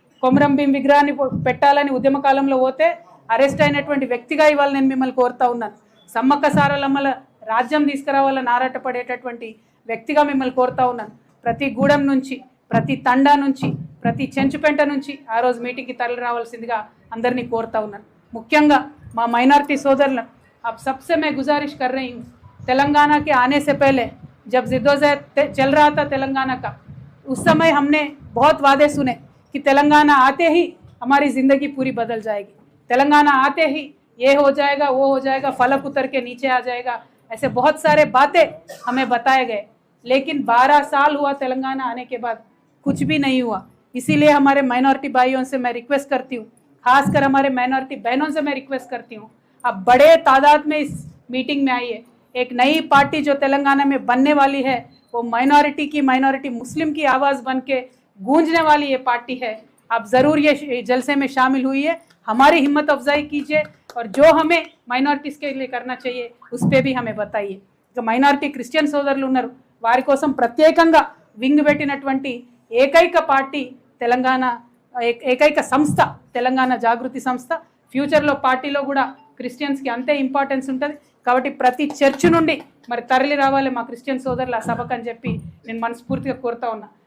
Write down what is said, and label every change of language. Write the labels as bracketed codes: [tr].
[te] కొమరం భీం విగ్రహాన్ని పెట్టాలని ఉద్యమ కాలంలో పోతే అరెస్ట్ అయినటువంటి వ్యక్తిగా ఇవాళ నేను మిమ్మల్ని కోరుతా ఉన్నాను. సమ్మక్క సారలమ్మల రాజ్యం తీసుకురావాలని ఆరాటపడేటటువంటి వ్యక్తిగా మిమ్మల్ని కోరుతా ఉన్నాను. ప్రతి గూడెం నుంచి, ప్రతి తండా నుంచి, ప్రతి చెంచుపెంట నుంచి ఆ రోజు మీటింగ్కి తరలి రావాల్సిందిగా అందరినీ కోరుతా ఉన్నాను. ముఖ్యంగా మా మైనారిటీ [hi] सोदरन अब सबसे मैं गुजारिश कर रही हूँ, तेलंगाना के आने से पहले जब जिद्दोजहद चल रहा था तेलंगाना का, उस समय हमने बहुत वादे सुने कि तेलंगाना आते ही हमारी ज़िंदगी पूरी बदल जाएगी, तेलंगाना आते ही ये हो जाएगा, वो हो जाएगा, फलक उतर के नीचे आ जाएगा, ऐसे बहुत सारे बातें हमें बताए गए। लेकिन 12 साल हुआ तेलंगाना आने के बाद, कुछ भी नहीं हुआ। इसीलिए हमारे माइनॉरिटी भाइयों से मैं रिक्वेस्ट करती हूँ, खासकर हमारे माइनॉरिटी बहनों से मैं रिक्वेस्ट करती हूँ, अब बड़े तादाद में इस मीटिंग में आइए। एक नई पार्टी जो तेलंगाना में बनने वाली है, वो माइनॉरिटी की, माइनॉरिटी मुस्लिम की आवाज़ बन के गूंजने वाली ये पार्टी है। आप ज़रूर ये जलसे में शामिल हुई है, हमारी हिम्मत अफजाई कीजिए और जो हमें माइनॉरिटीज़ के लिए करना चाहिए उस पर भी हमें बताइए। तो माइनॉरिटी क्रिश्चियन [te] సోదరులు ఉన్నారు, వారి కోసం ప్రత్యేకంగా వింగ్ పెట్టినటువంటి ఏకైక పార్టీ తెలంగాణ, ఏకైక సంస్థ తెలంగాణ జాగృతి సంస్థ. ఫ్యూచర్లో పార్టీలో కూడా క్రిస్టియన్స్కి అంతే ఇంపార్టెన్స్ ఉంటుంది. కాబట్టి ప్రతి చర్చ్ నుండి మరి తరలి రావాలి మా క్రిస్టియన్ సోదరులు ఆ సభకు అని చెప్పి నేను మనస్ఫూర్తిగా కోరుతా ఉన్నా.